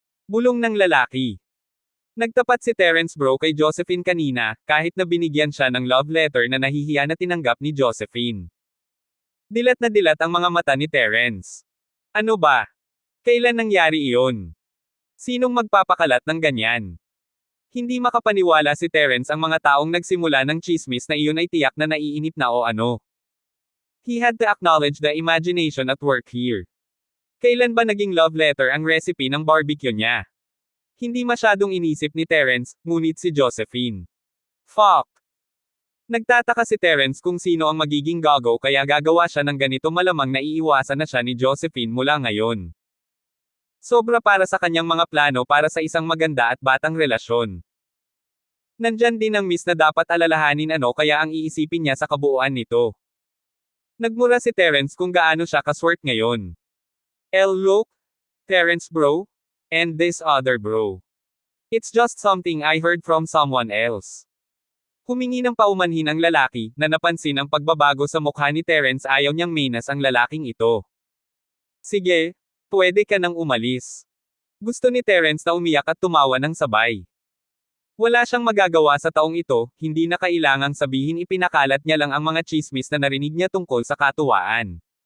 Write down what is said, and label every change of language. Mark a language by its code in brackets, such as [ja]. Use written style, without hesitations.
[tl] Bulong ng lalaki. Nagtapat si Terence Bro kay Josephine kanina, kahit na binigyan siya ng love letter na nahihiya na tinanggap ni Josephine. Dilat na dilat ang mga mata ni Terence. Ano ba? Kailan nangyari iyon? Sinong magpapakalat ng ganyan? Hindi makapaniwala si Terence ang mga taong nagsimula ng chismis na iyon ay tiyak na naiinip na o ano. [en] He had to acknowledge the imagination at work here. [tl] Kailan ba naging love letter ang recipe ng barbecue niya? Hindi masyadong inisip ni Terence, ngunit si Josephine. Fuck! Nagtataka si Terence kung sino ang magiging gago kaya gagawa siya ng ganito, malamang naiiwasan na siya ni Josephine mula ngayon. Sobra para sa kanyang mga plano para sa isang maganda at batang relasyon. Nandyan din ang miss na dapat alalahanin ano kaya ang iisipin niya sa kabuuan nito. Nagmura si Terence kung gaano siya kaswert ngayon. [en] Look, Terence bro, and this other bro. It's just something I heard from someone else. [tl] Humingi ng paumanhin ang lalaki, na napansin ang pagbabago sa mukha ni Terence. Ayaw niyang menas ang lalaking ito. Sige, pwede ka nang umalis. Gusto ni Terence na umiyak at tumawa ng sabay. Wala siyang magagawa sa taong ito, hindi na kailangang sabihin, ipinakalat niya lang ang mga tsismis na narinig niya tungkol sa katuwaan.